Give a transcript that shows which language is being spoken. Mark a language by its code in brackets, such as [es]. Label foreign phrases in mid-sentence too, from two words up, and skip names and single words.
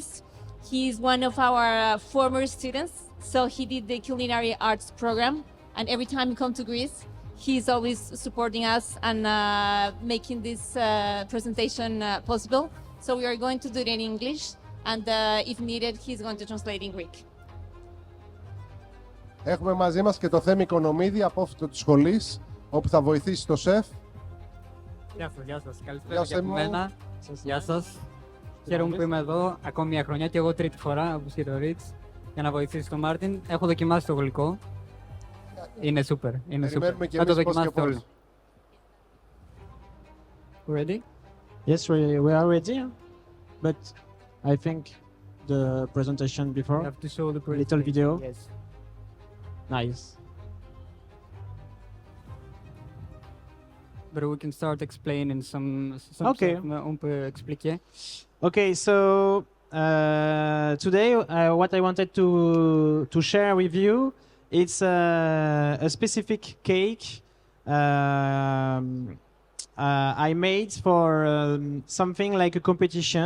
[en] He is one of our former students, so he did the culinary arts program, and every time he comes to Greece, he's always supporting us and making this presentation possible. So we are going to do it in English, and if needed, he's going to translate in Greek. [el] Έχουμε μαζί μας και το Θέμη Οικονομίδη, απόφυτο της σχολής, όπου θα βοηθήσει το σεφ. Γεια σας. Καλησπέρα και από μένα. Γεια σας. Χαίρομαι που είμαι εδώ ακόμη μια χρονιά και εγώ τρίτη φορά από το Ritz για να βοηθήσω τον Μάρτιν. Έχω δοκιμάσει το γλυκό. Είναι super. Θα το δοκιμάσετε όλοι. [en] Ready? Yes, we are ready. But I think the presentation before. You have to show the little video. Yes. Nice. But we can start explaining some Okay. stuff. [fr] On peut expliquer. [en] Okay, so today what I wanted to share with you, it's a specific cake I made for something like a competition.